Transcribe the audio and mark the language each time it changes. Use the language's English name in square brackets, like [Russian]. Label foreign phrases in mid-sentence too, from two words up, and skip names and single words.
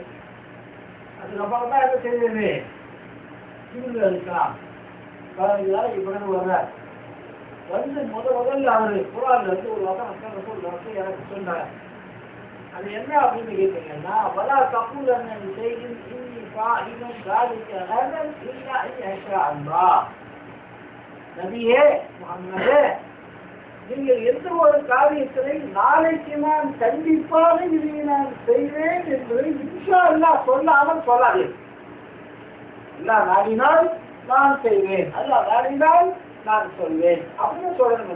[Tamil] அதுக்கப்புறம் தான் என்ன செய்தது? ஜிப்ரீல் இருக்கலாம் 15 நாளைக்கு பிறகு வர்றார். முதல்ல அவரு குர்ஆன்ல இருந்து ஒரு வசனம் எனக்கு சொன்னார். அது என்ன அப்படின்னு கேட்டீங்கன்னா, [Arabic] ولا تقولن لشيء إني فاعل ذلك غدا إلا أن يشاء الله. [Tamil] நபியே முஹம்மதே, நீங்கள் எந்த ஒரு காரியத்தினை நாளைக்கு நான் கண்டிப்பாக இதை நான் செய்வேன் என்று [Arabic] إن شاء الله [Tamil] சொல்லாமல் சொல்லாது. அல்லாஹ் நாடினால் நான் செய்வேன், அல்லாஹ் நாடினால் நான் சொல்வேன் அப்படின்னு சொல்லணும்.